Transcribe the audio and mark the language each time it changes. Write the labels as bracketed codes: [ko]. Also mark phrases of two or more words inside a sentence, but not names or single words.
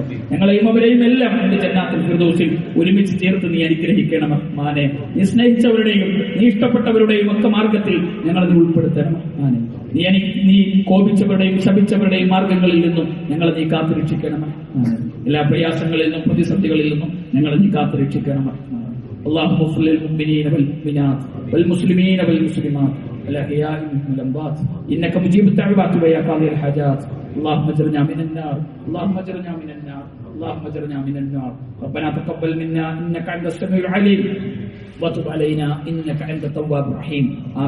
[ml] ഞങ്ങളെയും അവരെയും എല്ലാം എന്റെ ജന്നാത്തുൽ ഫിർദൗസിൽ ഒരുമിച്ച് ചേർത്ത് നീ അനുഗ്രഹിക്കണം റഹ്മാനെ. നീ സ്നേഹിച്ചവരുടെയും നീ ഇഷ്ടപ്പെട്ടവരുടെയും ഒക്കെ മാർഗത്തിൽ ഞങ്ങളെ നീ ഉൾപ്പെടുത്തണം റഹ്മാനെ. നീ കോപിച്ചവരുടെയും ശപിച്ചവരുടെയും മാർഗങ്ങളിൽ നിന്നും ഞങ്ങളെ നീ കാത്തുരക്ഷിക്കണം റഹ്മാനെ. എല്ലാ പ്രയാസങ്ങളിൽ നിന്നും പ്രതിസന്ധികളിൽ നിന്നും ഞങ്ങളെ നീ കാത്തുരക്ഷിക്കണം റഹ്മാനെ. [ar] اللهم اغفر للمؤمنين والمؤمنات والمسلمين والمسلمات الأحياء منهم والأموات إنك مجيب الدعوات ويا قاضي الحاجات. اللهم اجرنا من النار، اللهم اجرنا من النار، اللهم اجرنا من النار. ربنا تقبل منا إنك أنت السميع العليم وتب علينا إنك أنت التواب الرحيم.